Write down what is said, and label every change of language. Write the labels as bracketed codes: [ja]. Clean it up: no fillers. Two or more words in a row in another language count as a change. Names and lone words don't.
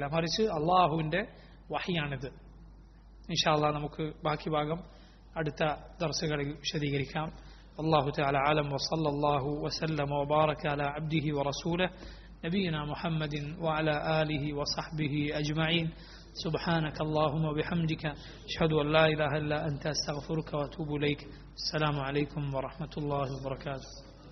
[ml] മറിച്ച് അള്ളാഹുവിന്റെ വഹിയാണിത്. [ar] إن شاء الله [ml] നമുക്ക് ബാക്കി ഭാഗം അടുത്ത ദർസുകളിൽ വിശദീകരിക്കാം. [ar] الله تعالى أعلم وصلى الله وسلم وبارك على عبده ورسوله نبينا محمد وعلى آله وصحبه أجمعين. سبحانك اللهم وبحمدك أشهد أن لا إله إلا أنت أستغفرك وأتوب إليك. السلام عليكم ورحمة الله وبركاته.